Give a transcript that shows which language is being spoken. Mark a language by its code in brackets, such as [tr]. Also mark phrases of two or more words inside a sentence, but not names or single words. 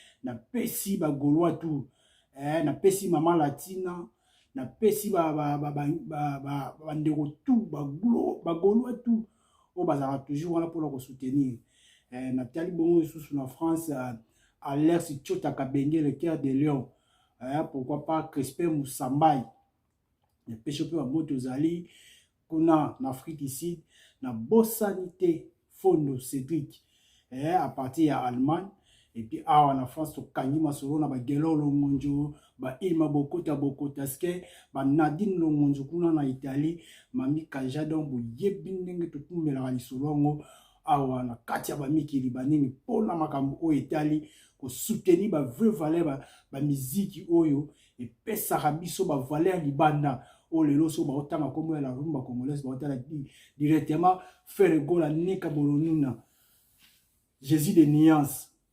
[ln] Napesi ba Gaulois tout. Eh, napesi Mama Latina. Napesi ba, ba, ba, ba, ba, ba, ba ndeko tout, ba Glo-, ba Gaulois tout. Oyo bazalaka toujours wana mpona kosoutenir. Eh, natali bongo lisusu na France, euh, Alex Tchota Kabenge, [fr] le cœur de lion. Eh, pourquoi pas Crispin Moussambaï. [ln] Napesi mpe ba mbote ozali kuna na Afrique du Sud. Na bosani te, Fondo Cédric. Eh, [fr] à partir [ln] ya Allemagne. [fr] Et puis, [ln] awa na France, tokangi masolo na ba Gelor Longonjo, ba Irma Bokota Bokota Ske, ba Nadine Longonjo kuna na Italie, Mami Kaja, donc boyebi ndenge tokumelaka lisolo yango awa na kati ya ba mikili banini mpona makambo oyo etali kosoutenir ba [fr] vraie valeur [ln] ba, ba miziki oyo epesaka biso ba valeur libanda oyo lelo so baotanga kombo ya [fr] la rumba congolaise [ln] baotala di-, directement Frère Gola Nika Bolonina, Jésus de Nuance.